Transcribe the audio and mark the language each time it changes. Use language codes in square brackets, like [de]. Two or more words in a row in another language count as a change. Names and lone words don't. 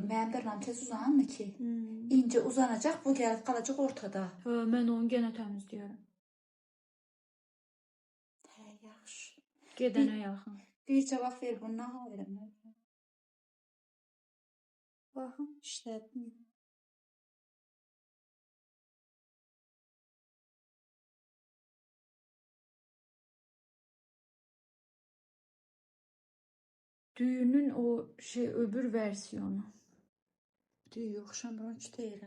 [az] Mənim dırnağım tez uzanmır ki. İncə uzanacaq, bu gəlib qalacaq ortada. Hə, mən onu yenə təmizləyərəm. Hə, yaxşı. Gedənə yaxın. Bir cavab ver, bunu nə verim? [tr] Bakın işledim. Düğünün o şey öbür versiyonu. [az] Düğü oxşamıram ki deyirəm.